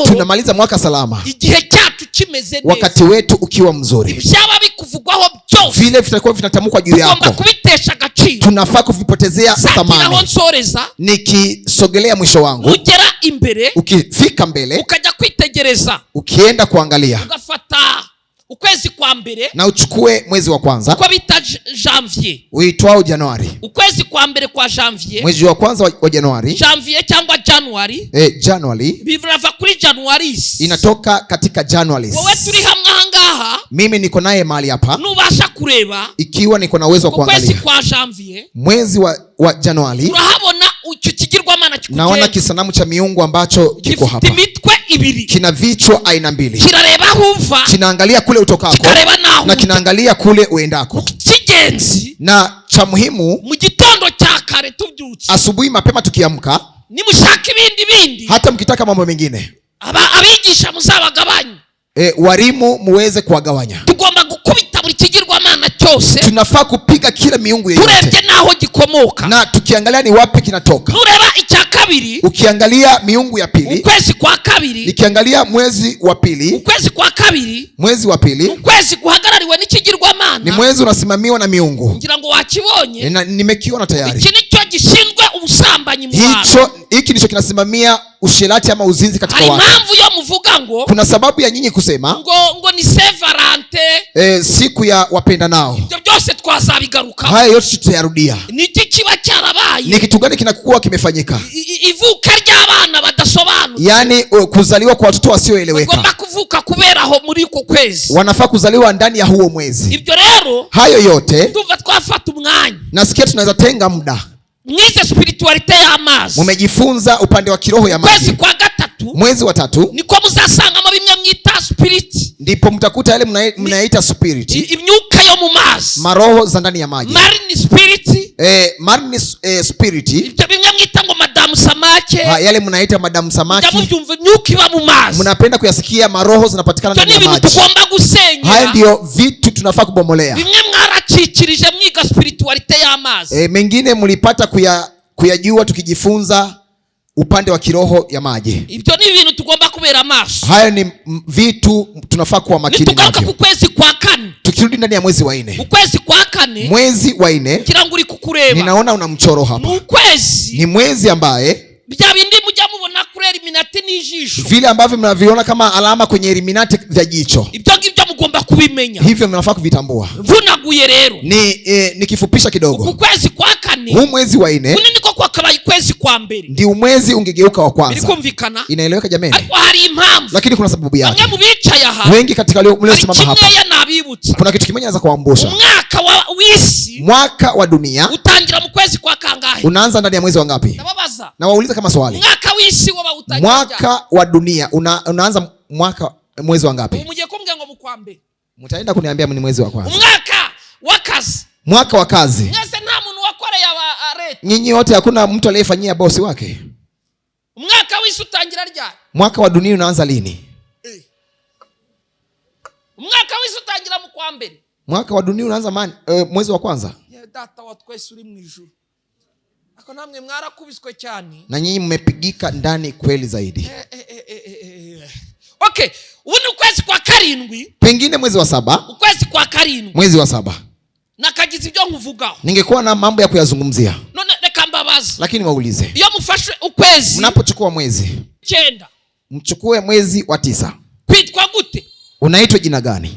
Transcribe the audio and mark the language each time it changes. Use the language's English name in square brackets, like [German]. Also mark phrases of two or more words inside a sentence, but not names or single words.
[Swahili] tunamaliza mwaka salama, [Kinyarwanda] igihe cyacu kimeze neza, [Swahili] wakati wetu ukiwa mzuri. [Kinyarwanda] byaba bikuvugwaho byose [Swahili] Vile vitakuwa vinatamkwa juu yako, [Kinyarwanda] tugomba kubitesha agaciro, [Swahili] tunafaa kuvipotezea thamani. [Kinyarwanda] nsoreza, [Swahili] nikisogelea mwisho wangu, [Kinyarwanda] ugera imbere, [Swahili] ukifika mbele, [Kinyarwanda] ukajya kwitegereza, [Swahili] ukienda kuangalia, [Kinyarwanda] ugafata ukwezi kwa mbere, [Swahili] na uchukue mwezi wa kwanza [Kinyarwanda] uko bita janvier, [Swahili] uitwao Januari. [Kinyarwanda] ukwezi kwa mbere kwa janvier, [Swahili] mwezi wa kwanza wa Januari, [Kinyarwanda] janvier cyangwa January, January bivrava kuri Januaris, [Swahili] inatoka katika Januaris. [Kinyarwanda] wowe turi hamwe ahangaha, [Swahili] mimi niko naye mahali hapa, [Kinyarwanda] nubasha kureba, [Swahili] ikiwa niko na uwezo wa [Kinyarwanda] ukwezi [Swahili] kuangalia [Kinyarwanda] kwa janvier, [Swahili] mwezi wa Januari, [Kinyarwanda] urahabona icyo kigirwamana kikugenga, [Swahili] naona kisanamu cha miungu ambacho kiko hapa, [Kinyarwanda] imitwe ibiri, [Swahili] kina vichwa aina mbili, [Kinyarwanda] kirareba huva, [Swahili] kinaangalia kule utokako, na kinaangalia kule uendako. [Kinyarwanda] Kigenzi [Swahili] na cha muhimu, [Kinyarwanda] mu gitondo cya kare tubyutse, [Swahili] asubuhi mapema tukiamka, [Kinyarwanda] nimushaka ibindi, [Swahili] hata mkitaka mambo mengine, [Kinyarwanda] abigisha muzabagabanye, [Swahili] walimu muweze kuwagawanya. [Kinyarwanda] Tugomba gukubita buri kigirwamana cyose, [Swahili] tunafaa kupiga kila miungu yoyote, [Kinyarwanda] turebye naho gikomoka, [Swahili] na tukiangalia ni wapi kinatoka. [Kinyarwanda] Nureba icya kabiri, [Swahili] ukiangalia miungu ya pili, [Kinyarwanda] ukwezi kwa kabiri, [Swahili] nikiangalia mwezi wa pili, [Kinyarwanda] ukwezi kwa kabiri, [Swahili] mwezi wa pili, [Kinyarwanda] ukwezi guhagarariwe n'ikigirwamana, [Swahili] ni mwezi unasimamiwa na miungu. [Kinyarwanda] ngira ngo wakibonye, [Swahili] nimekiona tayari. [Kinyarwanda] iki nicyo gishinzwe ubusambanyi mu Bantu, [Swahili] hiki ndicho kinasimamia usherati ama uzinzi katika watu. [Kinyarwanda] Impamvu yo muvuga ngo, [Swahili] kuna sababu ya nyinyi kusema [Kinyarwanda] ngo ni Saint Valentin, [Swahili] siku ya wapenda nao. [Kinyarwanda] Ibyo byose twazabigaruka, [Swahili] haya yote tutayarudia. [Kinyarwanda] Niki kiba cyarabaye, [Swahili] ni kitu gani kinakuwa kimefanyika? [Kinyarwanda] Ivuka ry'abana badasobanuka, [Swahili] yani kuzaliwa kwa watoto wasioeleweka, [Kinyarwanda] bagomba kuvuka kubera aho muri uko kwezi, [Swahili] wanafaa kuzaliwa ndani ya huo mwezi. [Kinyarwanda] Ibyo rero, [Swahili] hayo yote [Kinyarwanda] tuva twafata umwanya, [Swahili] nasikia tunaweza tenga muda. [Kinyarwanda] Mwize spiritualite y'amazi, [Swahili] mumejifunza upande wa kiroho ya maji. [Kinyarwanda] Mwezi kwa gatatu, [Swahili] mwezi wa 3 [Kinyarwanda] niko muzasanga mu bimwe mwita spirit, [Swahili] ndipo mtakuta yale mnaita spirit, [Kinyarwanda] imyuka yo mu mazi, [Swahili] maroho za ndani ya maji, [English] marine spirit, marine spirit, [Kinyarwanda] ibyo bimwe mwita ngo madamu samake, [Swahili] yale mnaita madamu samaki, [Kinyarwanda] ndamubyumva imyuka iba mu mazi, [Swahili] mnapenda kuyasikia maroho zinapatikana ndani ya maji. [Kinyarwanda] Tugomba gusenya, [Swahili] haya ndio vitu tunafaa kubomolea. [Kinyarwanda] Bimwe mwaracikirije mwiga spiritualite y'amazi, [Swahili] mengine mlipata kuyajua tukijifunza upande wa kiroho ya maji. [Kinyarwanda] Ibyo ni ibintu tugomba kubera maso. [Swahili] Haya ni vitu tunafaa kuwa makini navyo. [Kinyarwanda] Ku kwezi kwa 4, [Swahili] tukirudi ndani ya mwezi wa 4, [Kinyarwanda] ukwezi kwa 4, [Swahili] mwezi wa 4, [Kinyarwanda] kirango uri kukureba, [Swahili] ninaona una mchoro hapa. [Kinyarwanda] Ni ukwezi, [Swahili] ni mwezi ambaye [Kinyarwanda] bya bindi mujya mubona kurera iminati n'ijisho, by'ijisho, [Swahili] vile ambavyo mnaviona kama alama kwenye eliminati vya jicho, [Kinyarwanda] ibyo ngibyo mugomba kubimenya. [Swahili] hivyo mnafaa kuvitambua. [Kinyarwanda] Vunaguye rero [Swahili] ni kifupisha kidogo. [Kinyarwanda] Uku kwezi kwa kane, [Swahili] huu mwezi wa 4 [Kinyarwanda] kuni niko kwa kabaye kwezi kwa mbere, [Swahili] ndio mwezi ungegeuka wa kwanza. [Kinyarwanda] Birikumvikana? [Swahili] Inaeleweka jameni? [Kinyarwanda] Ariko hari impamvu, [Swahili] Lakini kuna sababu yake. [Kinyarwanda] bamwe mu bicaye aha, [Swahili] Wengi katika leo mliosimama hapa, [Kinyarwanda] kimwe yanabibutsa, [Swahili] kuna kitu kimoja naweza kuambusha. Mwaka wa dunia [Kinyarwanda] utangira mu kwezi kwa kangahe? [Swahili] Unaanza ndani ya mwezi wa ngapi? [Kinyarwanda] Ndababaza. [Swahili] Na wauliza kama swali. [Kinyarwanda] Mwaka w'isi woba utangira. [Swahili] Mwaka wa dunia unaanza mwezi wa ngapi? [Kinyarwanda] Umuje kumbwira ngo mukwambe. [Swahili] Mtaenda kuniambia ni mwezi wa kwanza. Mwaka wa kazi. [Kinyarwanda] Nyese nta muntu wakoreye leta. [Swahili] Nyinyi wote hakuna mtu aliyefanyia bosi wake. [Kinyarwanda] Mwaka w'isi utangira ryari? [Swahili] Mwaka wa dunia unaanza lini? [Kinyarwanda] Mwaka w'isi utangira mu kwa mbere. [Swahili] Mwaka wa dunia unaanza mwezi wa kwanza. [Kinyarwanda] Ya data wa twese uri mu ijuru. Ako namwe mwarakubiswe cyane. [Swahili] Na nyinyi mmepigika ndani kweli zaidi. [Kinyarwanda] Okay, uni ukwezi kwa karindwi. [Swahili] Pengine mwezi wa 7. [Kinyarwanda] Ukwezi kwa karindwi. [Swahili] Mwezi wa 7. [Kinyarwanda] Nakagize ibyo nkuvugaho. [Swahili] Ningekuwa na mambo ya kuyazungumzia. [Kinyarwanda] None reka mbabaza. [Swahili] Lakini waulize. [Kinyarwanda] Iyo mufashwe ukwezi. [Swahili] Mnapochukua mwezi 9. Mchukue mwezi wa 9. [Kinyarwanda] Kwitwa gute? [Swahili] Unaitwa jina gani?